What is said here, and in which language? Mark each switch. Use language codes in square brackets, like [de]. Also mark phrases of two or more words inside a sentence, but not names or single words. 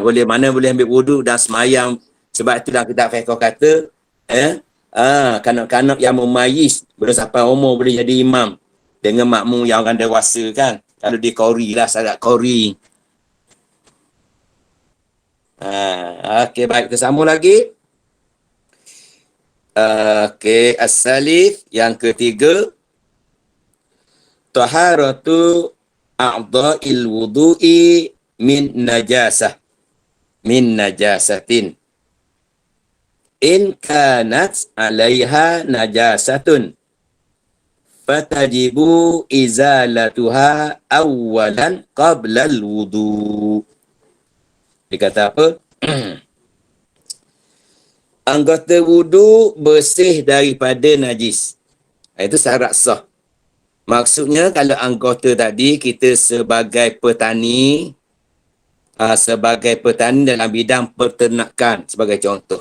[ms] Mana boleh ambil wudu dan semayang. Sebab itu dalam kitab fiqh kata kanak-kanak yang mumayyiz belum sampai umur boleh jadi imam dengan makmum yang orang dewasa kan. Kalau dia qori lah, syarat qori. Okey, baik, kita sambung lagi. Okey, as-salif yang ketiga, [ar] طهارة أعضاء الوضوء من نجاسة. إن كانت عليها نجاسة فتجب إزالتها أولا قبل الوضوء. [ms] Dia kata apa? Anggota wudu bersih daripada najis. Itu syarat sah. Maksudnya kalau anggota tadi kita sebagai petani dalam bidang peternakan sebagai contoh.